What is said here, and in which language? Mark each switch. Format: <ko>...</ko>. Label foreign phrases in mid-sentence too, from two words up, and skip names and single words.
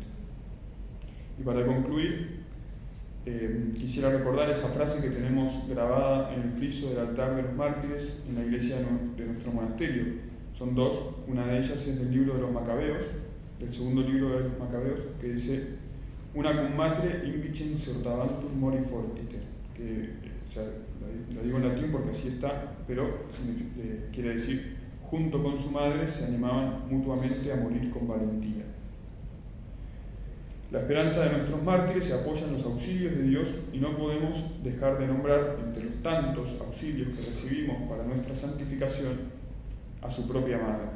<es>Y para concluir, quisiera recordar esa frase que tenemos grabada en el friso del altar de los mártires en la iglesia de nuestro monasterio. Son dos, una de ellas es del libro de los Macabeos, del segundo libro de los Macabeos, que dice:</es> <la>una cum matre invicem sortabantur mori fortiter,</la> <es>que la digo en latín porque así está, pero quiere decir: junto con su madre se animaban mutuamente a morir con valentía. La esperanza de nuestros mártires se apoya en los auxilios de Dios y no podemos dejar de nombrar, entre los tantos auxilios que recibimos para nuestra santificación, a su propia madre.</es>